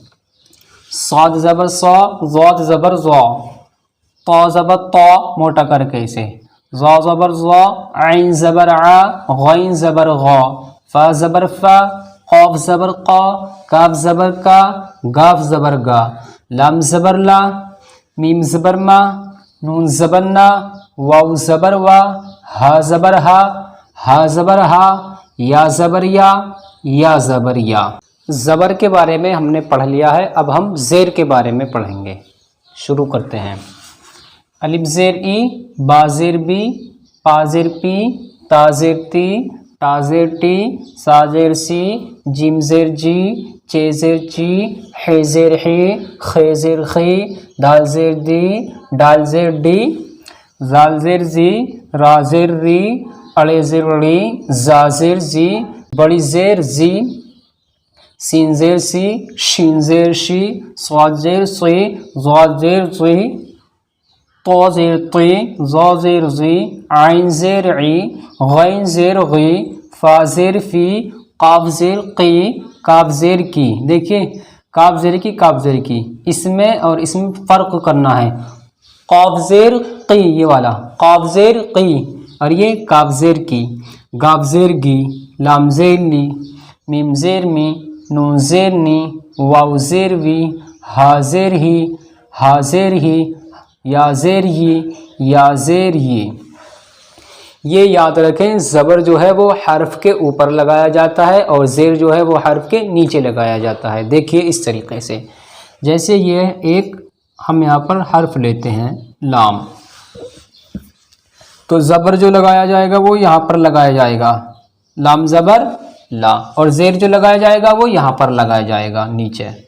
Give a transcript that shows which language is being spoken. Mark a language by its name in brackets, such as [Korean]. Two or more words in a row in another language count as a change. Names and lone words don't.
[Urdu] صاد زبر صا، ضاد زبر ضا، طا زبر طا موٹا کر کے اسے، ضا زبر ضا، عین زبر عا، غین زبر غا، فا زبر فا، قاف زبر قا، کاف زبر کا، گاف زبر گا، لام زبر لا، میم زبر ما، نون زبر نا، واو زبر وا، ہا زبر ہا، ہا زبر ہا، یا زبر یا زبر یا۔ زبر کے بارے میں ہم نے پڑھ لیا ہے، اب ہم زیر کے بارے میں پڑھیں گے۔ شروع کرتے ہیں۔ الف زیر ای، با زیر بی، پا زیر پی، تا زیر تی، ٹا زیر ٹی، سا زیر سی، جیم زیر جی، چے زیر چی، ہے زیر ہی، خے زیر خی، دال زیر دی، ڈال زیر ڈی، زال زیر زی، را زیر ری، اڑے زیر ڑی، زا زیر زی، بڑی زیر زی، سین زیر سی، شین زیر شی، صاد زیر سی، ضاد زیر زی، طا زیر طی، ظا زیر زی، عین زیر عی، غین زیر غی، فا زیر فی، قاف زیر قی، کاف زیر کی۔ دیکھیے کاف زیر کی، کاف زیر کی، اس میں اور اس میں فرق کرنا ہے۔ قاف زیر قی یہ والا، قاف زیر قی، اور یہ کاف زیر کی، گاف زیر گی، لام زیر لی، میم زیر می، نون زیر نی، واو زیر وی، ہا زیر ہی، ہا زیر ہی، یا زیر ہی، یا زیر ہی۔ یہ یاد رکھیں زبر جو ہے وہ حرف کے اوپر لگایا جاتا ہے اور زیر جو ہے وہ حرف کے نیچے لگایا جاتا ہے۔ دیکھیے اس طریقے سے، جیسے یہ ایک ہم یہاں پر حرف لیتے ہیں لام، تو زبر جو لگایا جائے گا وہ یہاں پر لگایا جائے گا، لام زبر لا، اور زیر جو لگایا جائے گا وہ یہاں پر لگایا جائے گا نیچے۔